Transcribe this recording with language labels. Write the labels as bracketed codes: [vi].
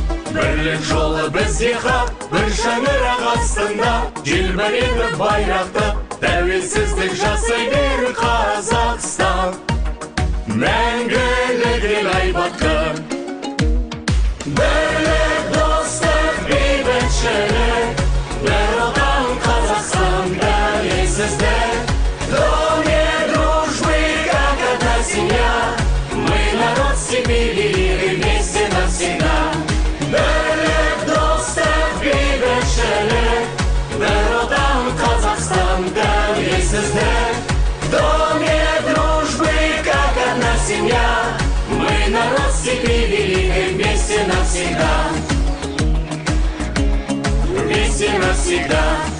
[kk] Бірлік жолы бізге хақ, бір шаңырақ астында желбіреді байрақты, тәуелсіздік жасай бер Қазақстан, мәңгілік ел айбатты. Бірлік, достық, бейбітшілік, бір отан Қазақстан, тәуелсіздік. [ru] В доме дружбы, как одна семья, мы народ степи великой, вместе навсегда. [kk] Бірлік, достық, бейбітшілік, бір отан Қазақстан, тәуелсіздік. [ru] В доме дружбы, как одна семья, мы народ степи великой, вместе навсегда. Вместе навсегда.